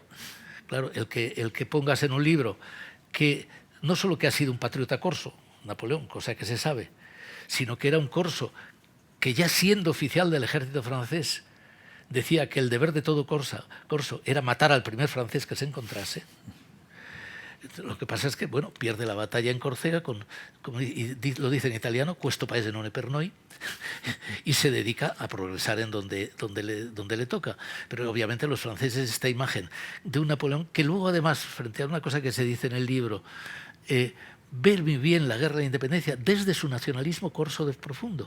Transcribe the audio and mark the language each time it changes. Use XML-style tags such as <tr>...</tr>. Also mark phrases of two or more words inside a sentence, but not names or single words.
<es>Claro, el que pongas en un libro que no solo que ha sido un patriota corso, Napoleón, cosa que se sabe, sino que era un corso que ya siendo oficial del ejército francés decía que el deber de todo corso era matar al primer francés que se encontrase. Lo que pasa es que, bueno, pierde la batalla en Córcega, y lo dice en italiano,</es> <it>questo paese non è per noi,</it> <es>y se dedica a progresar en donde le toca. Pero obviamente los franceses, esta imagen de un Napoleón, que luego además, frente a una cosa que se dice en el libro, ve muy bien la guerra de independencia desde su nacionalismo corso de profundo.</es>